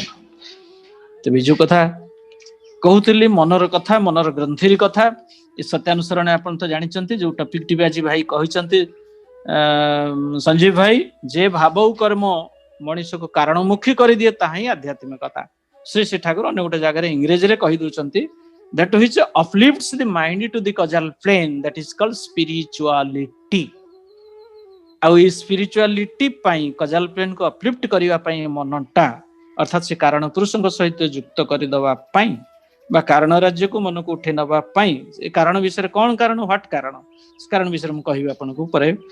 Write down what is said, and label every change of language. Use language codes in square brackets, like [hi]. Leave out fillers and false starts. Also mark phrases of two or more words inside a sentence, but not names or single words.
[or] ତେବେ ଯୋଉ କଥା କହୁଥିଲି, ମନର କଥା, ମନର ଗ୍ରନ୍ଥିର କଥା, ଏ ସତ୍ୟାନୁସରଣ ଆପଣ ତ ଜାଣିଛନ୍ତି। ଯୋଉ ଟପିକଟି ବି ଆଜି ଭାଇ କହିଛନ୍ତି ସଞ୍ଜୀବ ଭାଇ, ଯେ ଭାବ କର୍ମ ମଣିଷକୁ କାରଣମୁଖୀ କରିଦିଏ ତାହା ହିଁ ଆଧ୍ୟାତ୍ମିକତା। ଶ୍ରୀ ଶ୍ରୀ ଠାକୁର ଅନ୍ୟ ଗୋଟେ ଜାଗାରେ ଇଂରେଜୀରେ କହି ଦଉଛନ୍ତି, [en] that which uplifts the mind to the causal plane, that is called spirituality। [or] ଆଉ ଏଇ ସ୍ପିରିଚୁଆଲିଟି ପାଇଁ, [en] causal planeକୁ uplift [or] କରିବା ପାଇଁ ମନଟା, ଅର୍ଥାତ୍ ସେ କାରଣ ପୁରୁଷଙ୍କ ସହିତ ଯୁକ୍ତ କରିଦେବା ପାଇଁ ବା କାରଣ ରାଜ୍ୟକୁ ମନକୁ ଉଠେଇ ନେବା ପାଇଁ, ଏ କାରଣ ବିଷୟରେ କଣ କାରଣ, ହ୍ୱାଟ କାରଣ, ସେ କାରଣ ବିଷୟରେ ମୁଁ କହିବି ଆପଣଙ୍କୁ ପରେ।